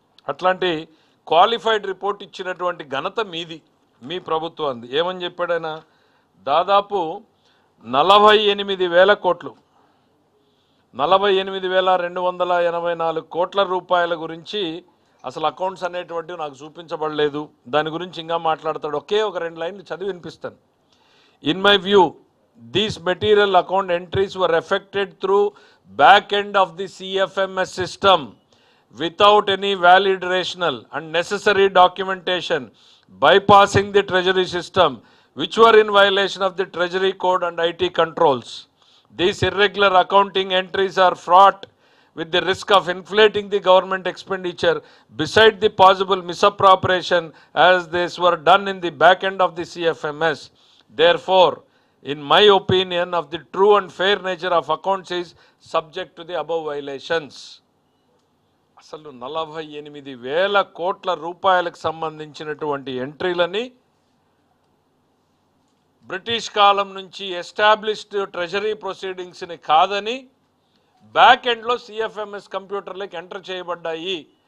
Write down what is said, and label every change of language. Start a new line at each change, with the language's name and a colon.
Telugu: అట్లాంటి qualified report ఇచ్చినటువంటి ఘనత మీది, మీ ప్రభుత్వం. ఏమని చెప్పాడు ఆయన? దాదాపు 48,000 కోట్లు, 48,284 కోట్ల రూపాయల గురించి అసలు అకౌంట్స్ అనేటువంటివి నాకు చూపించబడలేదు. దాని గురించి ఇంకా మాట్లాడతాడు. ఒకే ఒక 2 లైన్లు చదివి వినిపిస్తాను.
English: In my view these material account entries were effected through back end of the CFMS system without any valid rational and necessary documentation, bypassing the treasury system, which were in violation of the treasury code and IT controls. These irregular accounting entries are fraught with the risk of inflating the government expenditure beside the possible misappropriation as this were done in the back end of the CFMS. Therefore, in my opinion, of the true and fair nature of accounts is subject to the above violations.
Telugu: అసలు 48,000 కోట్ల రూపాయలకు సంబంధించినటువంటి ఎంట్రీలని British కాలం నుంచి established treasury ప్రొసీడింగ్స్ని కాదని back ఎండ్లో CFMS కంప్యూటర్లోకి enter చేయబడ్డాయి.